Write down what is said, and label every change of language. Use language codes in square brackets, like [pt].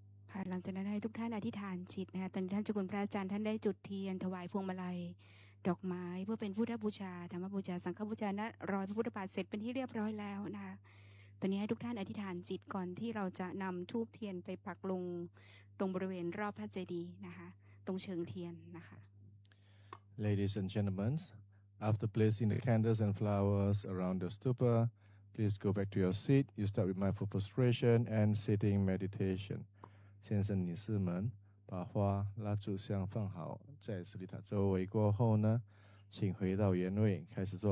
[th] ค่ะหลังจากนั้นให้ทุกท่านอธิษฐานจิตนะคะตอนนี้ท่านเจ้าคุณพระอาจารย์ท่านได้จุดเทียนถวายพวงมาลัยดอกไม้เพื่อเป็นพุทธบูชาธรรมบูชาสังฆบูชาณรอยพระพุทธบาทเสร็จเป็นที่เรียบร้อยแล้วนะคะตอนนี้ให้ทุกท่านอธิษฐานจิตก่อนที่เราจะนำธูปเทียนไปปักลงตรงบริเวณรอบพระเจดีย์นะคะตรงเชิงเทียนนะคะ [en] Ladies and gentlemen, after placing the candles and flowers around the stupa, please go back to your seat. You start with mindful prostration and sitting meditation. [zh] 先生、女士们，把花、蜡烛香放好，在斯里塔周围过后呢，请回到原位，开始做。